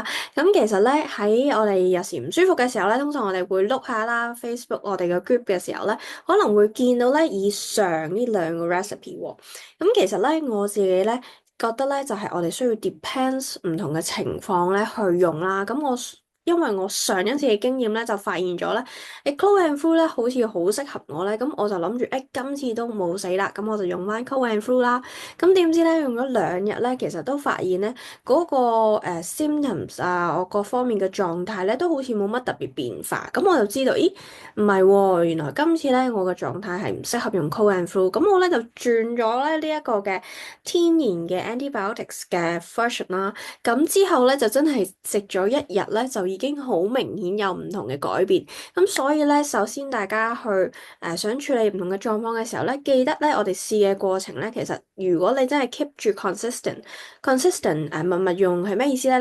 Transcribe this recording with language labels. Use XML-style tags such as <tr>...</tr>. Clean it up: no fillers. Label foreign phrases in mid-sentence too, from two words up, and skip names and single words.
<yue>咁其實咧喺我哋有時唔舒服嘅時候咧，通常我哋會碌下啦 Facebook 我哋嘅 group 嘅時候咧，可能會見到咧以上呢兩個 recipe 喎。咁其實咧我自己咧覺得咧就係我哋需要 depends 唔同嘅情況咧去用啦。因為我上一次嘅經驗咧，就發現咗咧，</yue> <en>cold and flu</en> <yue>咧好似好適合我咧，咁我就諗住今次都冇死啦，咁我就用翻</yue> <en>cold and flu</en> <yue>啦。咁點知咧用咗2日咧，其實都發現咧嗰個symptoms 啊，我各方面嘅狀態咧都好似冇乜特別變化。咁我就知道，咦，唔係喎，原來今次咧我嘅狀態係唔適合用</yue> <en>cold and flu。</en> <yue>咁我咧就轉咗咧呢一個嘅天然嘅 antibiotics 嘅 version 啦。咁之後咧就真係食咗一日咧，就已經好明顯有唔同嘅改變。咁所以咧，首先大家去想處理唔同嘅狀況嘅時候咧，記得咧我哋試嘅過程咧，其實如果你真係 keep 住 consistent 密密用係咩意思咧？</yue>